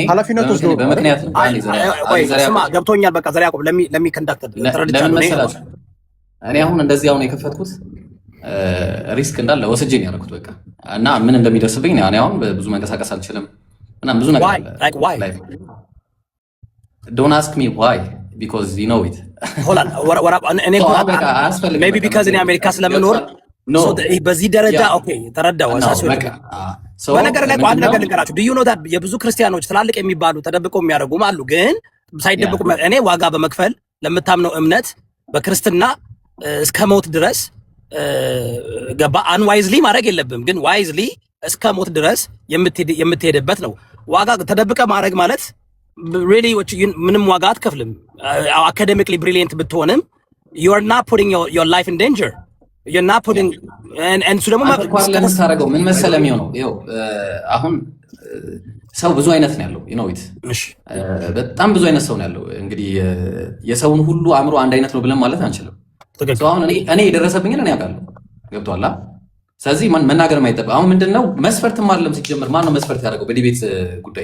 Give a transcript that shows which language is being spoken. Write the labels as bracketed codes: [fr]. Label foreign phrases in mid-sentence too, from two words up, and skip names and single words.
[am] ኃላፊነቱ ወስዶ በምክንያት ስማ ገብቶኛል። በቃ ዘራ ያቆብ ለሚከንዳክት ተረድቻለሁ። እኔ አሁን እንደዚህ አሁን የከፈትኩት ሪስክ እንዳለ ወስጄ ነው ያደረኩት። በቃ እና ምን እንደሚደርስብኝ እኔ አሁን ብዙ መንቀሳቀስ አልችልም እና ብዙ ነገር አለ። [en] Don't ask me why because you know it [am] እኔ [en] may be because [am] እኔ አሜሪካ ስለምኖር በዚህ ደረጃ ኦኬ ተረዳው። በነገር ላይ አንድ ነገር ልንገራችሁ። [en] do you know that [am] የብዙ ክርስቲያኖች ትላልቅ የሚባሉ ተደብቀው የሚያደርጉም አሉ፣ ግን ሳይደብቁ እኔ ዋጋ በመክፈል ለምታምነው እምነት በክርስትና እስከ ሞት ድረስ ገባ። አንዋይዝሊ ማድረግ የለብም፣ ግን ዋይዝሊ እስከ ሞት ድረስ የምትሄድበት ነው። ዋጋ ተደብቀ ማድረግ ማለት ሪሊ ምንም ዋጋ አትከፍልም። አካዴሚክሊ ብሪሊየንት ብትሆንም [en] you are not putting your life in danger. you're not putting and so ደግሞ [am] ለምታረገው ምን መሰለም ነው ይኸው አሁን ሰው ብዙ አይነት ነው ያለው ይኖት በጣም ብዙ አይነት ሰው ነው ያለው። እንግዲህ የሰውን ሁሉ አእምሮ አንድ አይነት ነው ብለን ማለት አንችልም። አሁን እኔ የደረሰብኝን እኔ አውቃለሁ። ገብቷላ። ስለዚህ መናገር የማይጠበቅ አሁን ምንድነው መስፈርትም አይደለም ሲጀምር ማን ነው መስፈርት ያደርገው በዲቤት ጉዳይ?